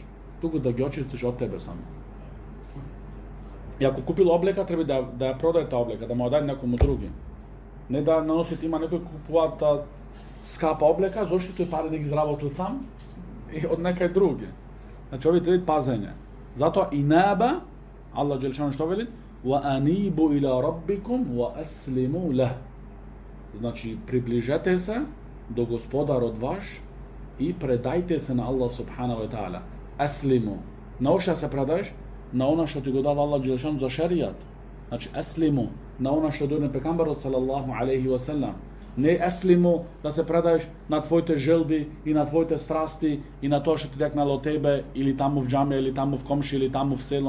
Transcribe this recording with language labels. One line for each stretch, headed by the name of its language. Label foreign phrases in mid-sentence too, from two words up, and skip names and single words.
Macedonian: Туку да ги очистиш од тебе само. И ако купил облека, треба да ја продаде таа облека, да му ја даде некому други. Не да наносите, има некој купуваат скапа облека, зошто тој пари да ги заработил сам и од некај други. Значи овие треба пазење. Затоа и наба, Аллах џелешану што вели?
Arabic: وأنيبوا إلى ربكم وأسلموا له.
Macedonian: Значи приближете се до Господарот ваш и предајте се на Аллах
Arabic: سبحانه وتعالى.
Macedonian: Аслиму. На оша се предаеш? На она што ти го дал Аллах џелешану за шеријат. Значи аслиму на она што дојде пегамберот
Arabic: صلى الله عليه وسلم.
Macedonian: Не аслиму да се предаеш на твоите желби и на твоите страсти и на тоа што ти декнало од тебе или таму в џамија или таму в комши или таму в село.